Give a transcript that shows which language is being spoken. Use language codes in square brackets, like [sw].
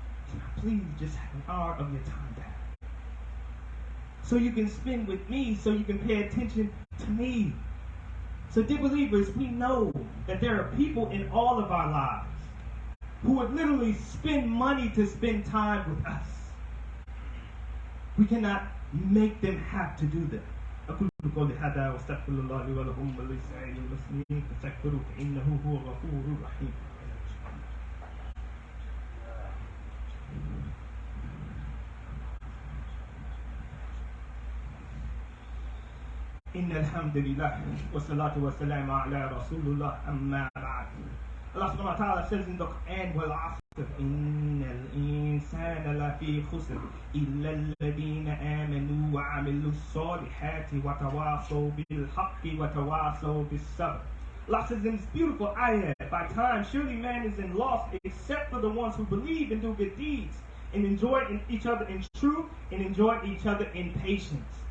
[en] Can I please just have an hour of your time, Dad? So you can spend with me, so you can pay attention to me. So dear believers, we know that there are people in all of our lives who would literally spend money to spend time with us. We cannot make them have to do that. [ar] أقول قولي هذا واستغفر الله لي ولكم ولسائر المسلمين فاستغفروه إنه هو الغفور الرحيم. إن الحمد لله والصلاة والسلام على رسول الله أما بعد. [en] Allah subhanahu wa ta'ala says in the Quran, [ar] وَالْعَصْرِ إِنَّ الْإِنسَانَ لَفِي خُسْرٍ إِلَّا الَّذِينَ آمَنُوا وَعَمِلُوا الصَّالِحَاتِ وَتَوَاصَوْا بِالْحَقِّ وَتَوَاصَوْا بِالصَّبْرِ. [en] Allah says in this beautiful ayah, by time, surely man is in loss except for the ones who believe and do good deeds and enjoy each other in truth and enjoy each other in patience.